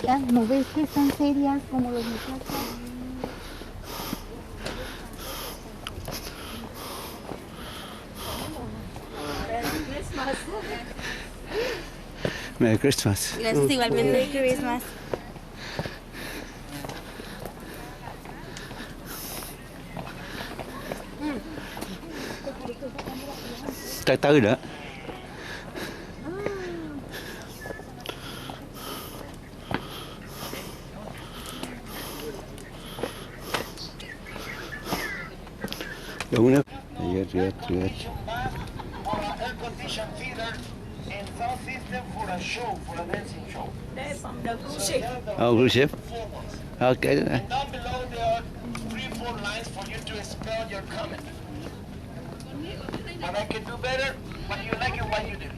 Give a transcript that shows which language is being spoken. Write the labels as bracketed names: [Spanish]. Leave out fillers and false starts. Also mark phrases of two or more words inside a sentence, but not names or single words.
[Spanish] Ellas, ¿no ves que están serias como los muchachos? [English] Merry Christmas. [Spanish] Gracias igualmente. [English] Merry Christmas. [Vietnamese] Tới nữa. Đúng nước. Rượt. [English] Air conditioned theater and sound system for a show, for a dancing show. Oh, cruise ship. Okay. And down below there are 3-4 lines for you to spell your comment. And I can do better, but you like it what you do.